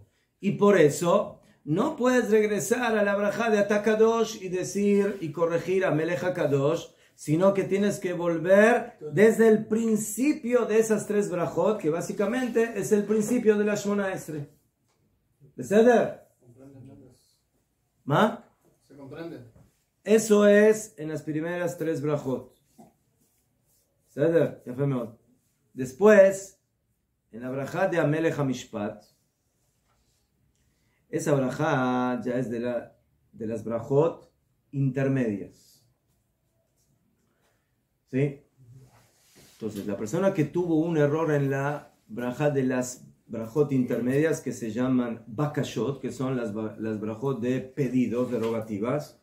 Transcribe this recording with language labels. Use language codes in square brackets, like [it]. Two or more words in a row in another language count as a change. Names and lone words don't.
[es] Y por eso no puedes regresar a la braja de Atakadosh y decir y corregir a [he] מלך הקדוש, [es] sino que tienes que volver desde el principio de esas 3 brajot, que básicamente es el principio de la [he] שמונה עשרה. בסדר? מה? [es] ¿Se comprende? Eso es en las primeras 3 brajot. [he] בסדר? יפה מאוד. [es] Después, en la braja de [he] המלך המשפט, [es] esa braja ya es de las brajot intermedias. ¿Sí? Entonces, la persona que tuvo un error en la braja de las brajot intermedias, que se llaman bakashot, que son las brajot de pedidos, derogativas.